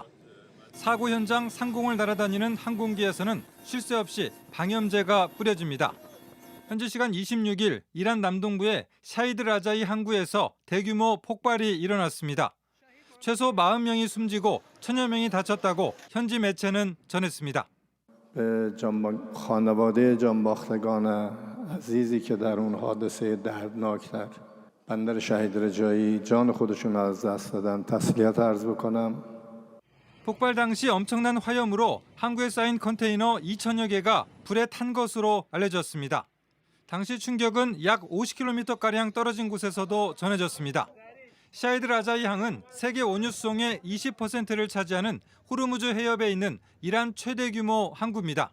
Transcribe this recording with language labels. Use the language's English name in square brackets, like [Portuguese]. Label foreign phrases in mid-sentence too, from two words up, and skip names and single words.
[Korean] 사고 현장 상공을 날아다니는 항공기에서는 쉴 새 없이 방염제가 뿌려집니다. 현지 시간 26일 이란 남동부의 샤이드 라자이 항구에서 대규모 폭발이 일어났습니다. 최소 40명이 숨지고 1,000여 명이 다쳤다고 현지 매체는 전했습니다. [Persian] خانواده جانباختگان عزیزی که در اون حادثه دردناک در بندر شهید رجایی جان خودشون از دست دادن تسلیت عرض بکنم. [Korean] 폭발 당시 엄청난 화염으로 항구에 쌓인 컨테이너 2,000여 개가 불에 탄 것으로 알려졌습니다. 당시 충격은 약 50km가량 떨어진 곳에서도 전해졌습니다. 샤이드 라자이 항은 세계 원유 수송의 20%를 차지하는 호르무즈 해협에 있는 이란 최대 규모 항구입니다.